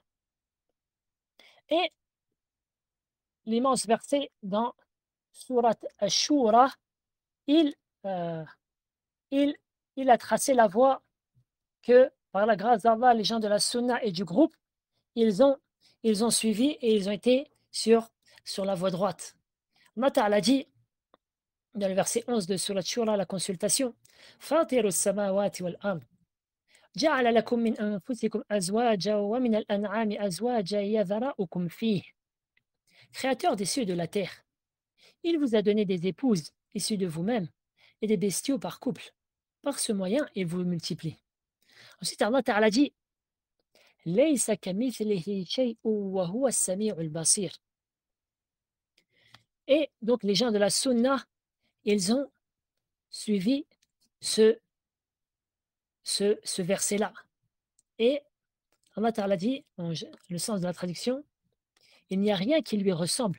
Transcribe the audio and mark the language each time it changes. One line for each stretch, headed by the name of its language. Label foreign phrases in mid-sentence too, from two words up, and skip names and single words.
French: Et l'immense verset dans Surat Ash-Shura, il a tracé la voie que, par la grâce d'Allah, les gens de la Sunna et du groupe, ils ont suivi et ils ont été sur la voie droite. Allah Ta'ala dit, dans le verset 11 de Surat Shura, la consultation,
Arabic: فاطر السماوات والأرض، جعل لكم من أنفسكم أزواجا ومن الأنعام أزواجا يذرؤكم فيه.
French: Créateur des cieux et de la terre, il vous a donné des épouses issues de vous-même et des bestiaux par couple. Par ce moyen, il vous multiplie.
Arabic: Ensuite, Allah Ta'ala dit ليس كمثله شيء وهو السميع البصير.
French: Et donc, les gens de la Sunna, ils ont suivi ce verset-là. Et Allah Ta'ala dit, dans le sens de la traduction, il n'y a rien qui lui ressemble.